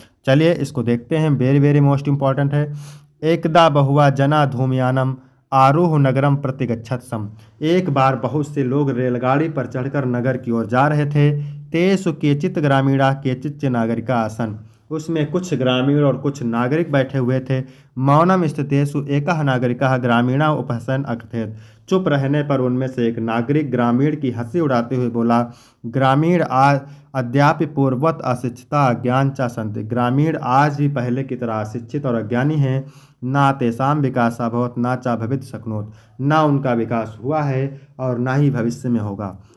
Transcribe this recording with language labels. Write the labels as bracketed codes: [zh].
[hi] चलिए इसको देखते हैं, वेरी वेरी मोस्ट इंपॉर्टेंट है। [sa] एकदा बहुआ जना धूमयानम आरूह नगरम प्रतिगच्छत सम। [hi] एक बार बहुत से लोग रेलगाड़ी पर चढ़कर नगर की ओर जा रहे थे। [sa] तेसु केचित ग्रामीणा केचित च नागरिका आसन। [hi] उसमें कुछ ग्रामीण और कुछ नागरिक बैठे हुए थे। [sa] मौनम स्थितेषु एकः नागरिकः ग्रामीणा उपहसन अकथयत्। [hi] चुप रहने पर उनमें से एक नागरिक ग्रामीण की हंसी उड़ाते हुए बोला, [sa] ग्रामीण अद्यापि पूर्ववत अशिक्षिता अज्ञान च सन्ति। [hi] ग्रामीण आज भी पहले की तरह अशिक्षित और अज्ञानी हैं। [sa] ना तेषां विकास अभवत् ना च भवित शक्नोत्। [hi] ना उनका विकास हुआ है और ना ही भविष्य में होगा।